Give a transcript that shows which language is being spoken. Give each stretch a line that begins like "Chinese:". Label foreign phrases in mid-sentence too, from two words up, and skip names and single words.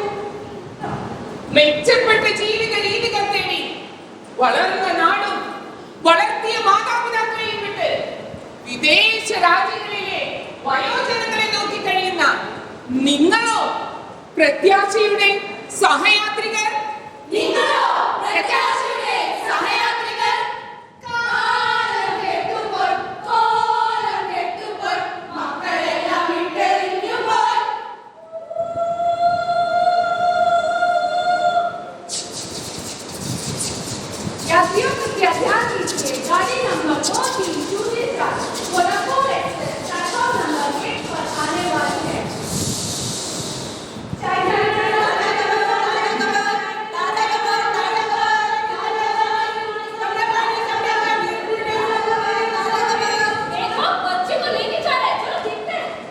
Malayalam: മെച്ചപ്പെട്ട ജീവിത രീതികൾ തേടി വളർന്ന നാടും വളർത്തിയ മാതാപിതാക്കളെയും വിട്ട് വിദേശ രാജ്യങ്ങളിലെ വയോജനങ്ങളെ നോക്കി കഴിയുന്ന നിങ്ങളോ പ്രത്യാശയുടെ സഹയാത്രികർ? നിങ്ങളോ പ്രത്യാശയുടെ സഹയാത്രികർ? കാലം കെട്ടുമ്പോൾ കോലം കെട്ടുമ്പോൾ മക്കളെല്ലാം വിട്ടെറിഞ്ഞുപോയി.
Hindi: यात्रियों को क्या ध्यान दीजिए, गाड़ी नंबर 2 3 कोल्हापुर एक्सप्रेस प्लेटफॉर्म नंबर 8 पर आने वाली है। देखो बच्चे को लेके जा रहे हैं, चलो देखते हैं।